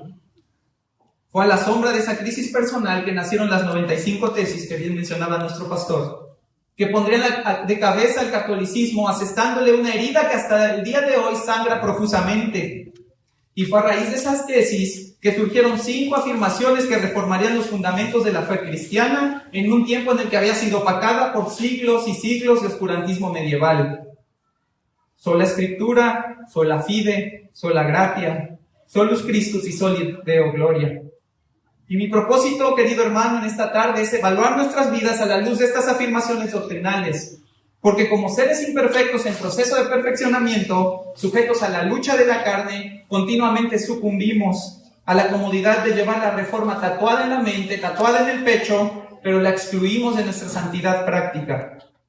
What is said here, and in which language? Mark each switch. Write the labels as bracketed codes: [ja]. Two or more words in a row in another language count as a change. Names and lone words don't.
[es] Fue a la sombra de esa crisis personal que nacieron las 95 tesis que bien mencionaba nuestro pastor, que pondrían de cabeza al catolicismo, asestándole una herida que hasta el día de hoy sangra profusamente Y fue a raíz de esas tesis que surgieron 5 afirmaciones que reformarían los fundamentos de la fe cristiana en un tiempo en el que había sido opacada por siglos y siglos de oscurantismo medieval. Sola Escritura, [la] sola fide, sola gratia, solus Christus y soli Deo gloria. [es] Y mi propósito, querido hermano, en esta tarde es evaluar nuestras vidas a la luz de estas afirmaciones doctrinales, porque como seres imperfectos en proceso de perfeccionamiento, sujetos a la lucha de la carne, continuamente sucumbimos a la comodidad de llevar la reforma tatuada en la mente, tatuada en el pecho, pero la excluimos de nuestra santidad práctica.